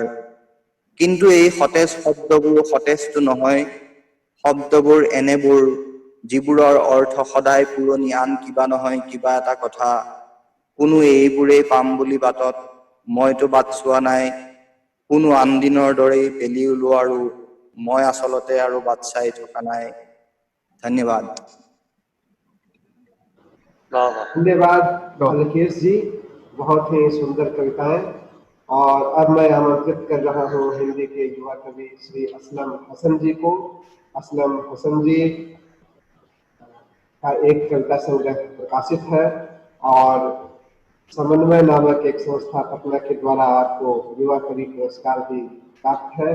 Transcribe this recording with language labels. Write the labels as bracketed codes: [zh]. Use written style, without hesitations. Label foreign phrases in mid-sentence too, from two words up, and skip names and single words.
[as] কিন্তু এই সতেজ শব্দবোৰ সতেজটো নহয়, শব্দবোৰ এনেবোৰ যিবোৰৰ অৰ্থ সদায় পুৰণি, আন কিবা নহয় কিবা এটা কথা। কোনো এইবোৰেই পাম বুলি বাটত, মইতো বাট চোৱা নাই। কোনো আন দিনৰ দৰেই বেলি ওলোৱাৰো মই আচলতে আৰু বাট চাই থকা নাই। ধন্যবাদ। [hi] धन्यवाद राकेश जी, बहुत ही सुंदर कविताएं। और अब मैं आमंत्रित कर रहा हूं हिंदी के युवा कवि श्री असलम हसन जी को। असलम हसन जी का एक कविता संग्रह प्रकाशित है और समन्वय नामक एक संस्था पटना के द्वारा आपको युवा कवि पुरस्कार भी प्राप्त है।